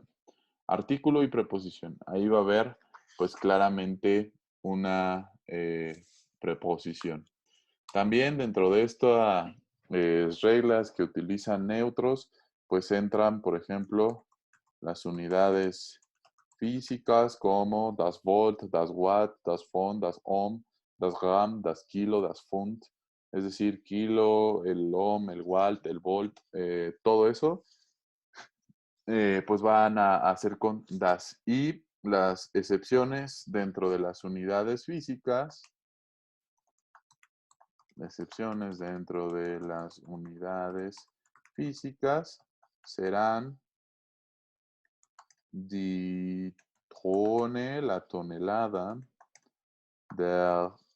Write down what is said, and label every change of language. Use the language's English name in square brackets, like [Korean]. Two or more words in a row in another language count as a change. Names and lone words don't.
[Spanish] Artículo y preposición. Ahí va a haber, pues claramente, una preposición. También dentro de estas reglas que utilizan neutros, pues entran, por ejemplo, las unidades físicas como [German] das Volt, das Watt, das Pfund, das Ohm, das Gramm, das Kilo, das Pfund. [Spanish] Es decir, kilo, el ohm, el watt, el volt, todo eso pues van a hacer con das. Y las excepciones dentro de las unidades físicas, serán [German] die Tonne, [Spanish] la tonelada, der